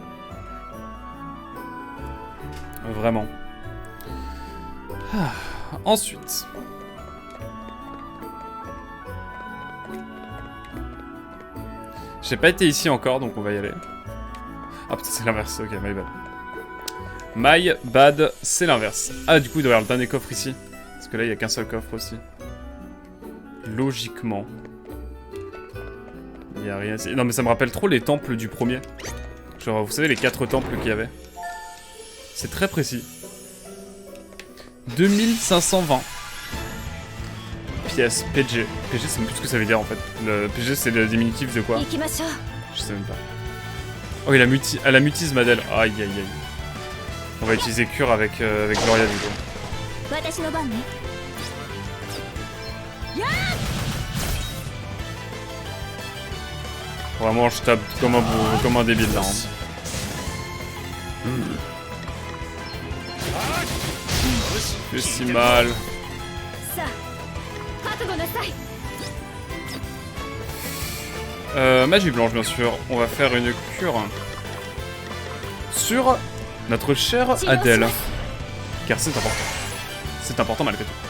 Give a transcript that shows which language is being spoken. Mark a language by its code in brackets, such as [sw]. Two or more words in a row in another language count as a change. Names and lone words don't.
[fr] Vraiment. Ah, ensuite. J'ai pas été ici encore, donc on va y aller. Ah putain, c'est l'inverse. [en] Ok, my bad. My bad, [fr] c'est l'inverse. Ah, du coup, il doit y avoir le dernier coffre ici. Parce que là, il n'y a qu'un seul coffre aussi. Logiquement. Il n'y a rien ici. Non, mais ça me rappelle trop les temples du premier. Genre, vous savez, les 4 temples qu'il y avait. C'est très précis. 2520 pièces PG. PG, c'est même plus ce que ça veut dire en fait. Le PG, c'est le diminutif de quoi? [ja] 行きましょう。 [fr] Je sais même pas. Oh, elle a mutisme Adèle. Aïe aïe aïe. On va utiliser cure avec Gloria du coup. [ja] 私の番ね。 [fr] Vraiment, je tape comme un débile là. Hein. Fait si mal. [ja] さあ覚悟なさい。 [fr] Magie blanche bien sûr. On va faire une cure sur notre chère Adèle. Car c'est important. C'est important malgré tout.